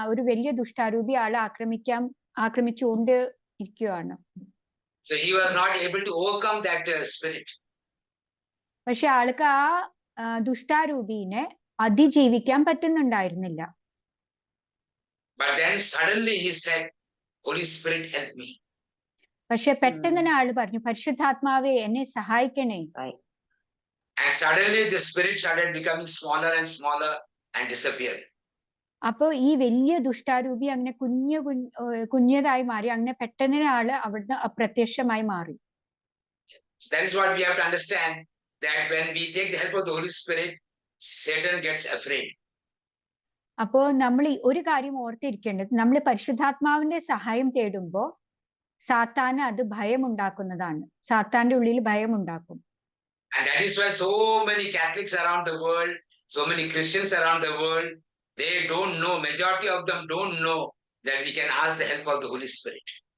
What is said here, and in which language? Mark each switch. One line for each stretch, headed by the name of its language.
Malayalam: ഒരു വലിയ ദുഷ്ടാരൂപി ആളെ ആക്രമിച്ചുകൊണ്ട് ഇരിക്കുകയാണ്.
English: So he was not able to overcome that spirit.
Malayalam: പക്ഷെ ആൾക്ക് ആ ദുഷ്ടാരൂപിനെ അതിജീവിക്കാൻ പറ്റുന്നുണ്ടായിരുന്നില്ല.
English: But then suddenly he said, Holy Spirit, help me.
Malayalam: പക്ഷെ പെട്ടെന്ന് തന്നെ ആള് പറഞ്ഞു, പരിശുദ്ധാത്മാവേ എന്നെ സഹായിക്കണേ.
English: And suddenly the spirit started becoming smaller and smaller and disappeared.
Malayalam: അപ്പൊ ഈ വലിയ ദുഷ്ടാരൂപി അങ്ങനെ കുഞ്ഞതായി മാറി. അങ്ങനെ പെട്ടെന്ന് ആള് അവിടുന്ന് അപ്രത്യക്ഷമായി മാറി.
English: That is what we have to understand, that when we take the help of the Holy Spirit, Satan gets afraid.
Malayalam: അപ്പോ നമ്മൾ ഒരു കാര്യം ഓർത്തിരിക്കേണ്ടത്, നമ്മൾ പരിശുദ്ധാത്മാവിന്റെ സഹായം തേടുമ്പോ സാത്താന് അത് ഭയമുണ്ടാക്കുന്നതാണ്. സാത്താന്റെ ഉള്ളിൽ ഭയമുണ്ടാക്കും.
English: And that is why so many Catholics around the world, so many Christians around the world, they don't know, majority of them don't know that we can ask the help of the Holy Spirit.